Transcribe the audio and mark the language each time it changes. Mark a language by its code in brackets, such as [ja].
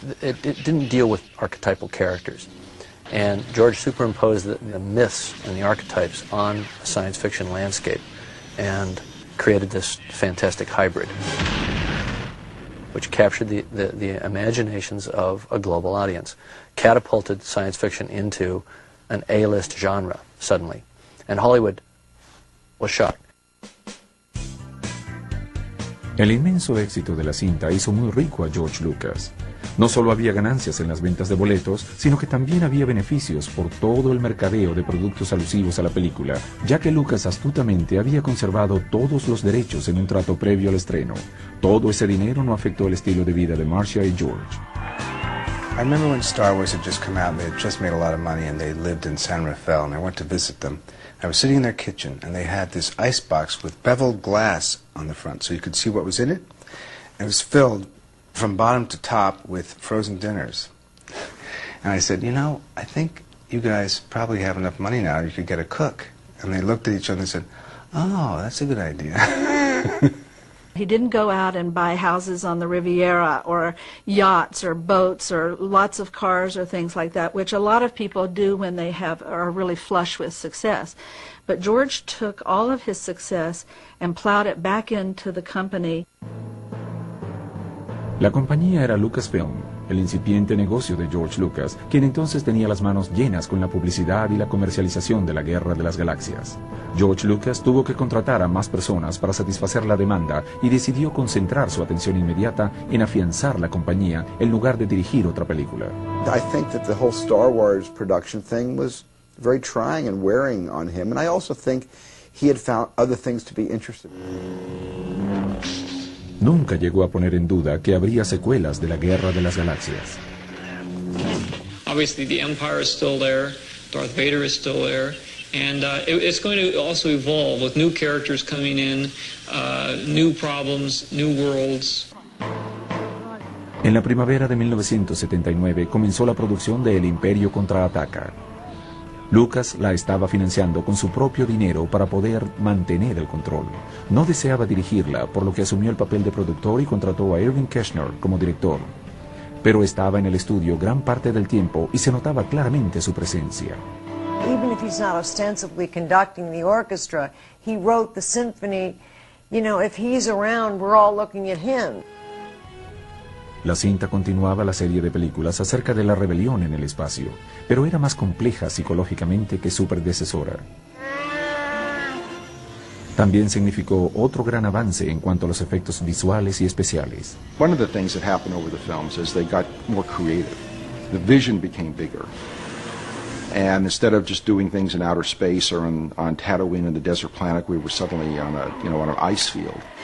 [en] It didn't deal with archetypal characters. And George superimposed the myths and the archetypes on a science fiction landscape and created this fantastic hybrid, which captured the imaginations of a global audience, catapulted science fiction into an A-list genre suddenly. And Hollywood was shocked. [es] El inmenso éxito de la cinta hizo muy rico a George Lucas. No solo había ganancias en las ventas de boletos, sino que también había beneficios por todo el mercadeo de productos alusivos a la película, ya que Lucas astutamente había conservado todos los derechos en un trato previo al estreno. Todo ese dinero no afectó el estilo de vida de Marcia y George. [en] I remember when Star Wars had just come out, and they had just made a lot of money, and they lived in San Rafael, and I went to visit them. I was sitting in their kitchen, and they had this ice box with beveled glass on the front, so you could see what was in it. And it was filled from bottom to top with frozen dinners. And I said, you know, I think you guys probably have enough money now, you could get a cook. And they looked at each other and said, oh, that's a good idea. He didn't go out and buy houses on the Riviera or yachts or boats or lots of cars or things like that, which a lot of people do when they are really flush with success. But George took all of his success and plowed it back into the company. [es] La compañía era Lucasfilm, el incipiente negocio de George Lucas, quien entonces tenía las manos llenas con la publicidad y la comercialización de la Guerra de las Galaxias. George Lucas tuvo que contratar a más personas para satisfacer la demanda y decidió concentrar su atención inmediata en afianzar la compañía en lugar de dirigir otra película. [en] I think that the whole Star Wars production thing was very trying and wearing on him, and I also think he had found other things to be interested in. [es] Nunca llegó a poner en duda que habría secuelas de la Guerra de las Galaxias. [en] Obviously, the Empire is still there, Darth Vader is still there, and it's going to also evolve with new characters coming in, new problems, new worlds. [es] En la primavera de 1979 comenzó la producción de El Imperio Contraataca. Lucas la estaba financiando con su propio dinero para poder mantener el control. No deseaba dirigirla, por lo que asumió el papel de productor y contrató a Irving Kershner como director. Pero estaba en el estudio gran parte del tiempo y se notaba claramente su presencia. [en] Even if he's not ostensibly conducting the orchestra, he wrote the symphony. You know, if he's around, we're all looking at him. [es] La cinta continuaba la serie de películas acerca de la rebelión en el espacio, pero era más compleja psicológicamente que su predecesora. También significó otro gran avance en cuanto a los efectos visuales y especiales. [en] One of the things that happened over the films is they got more creative. The vision became bigger. And instead of just doing things in outer space or on Tatooine in the desert planet, we were suddenly on a, you know, on an ice field.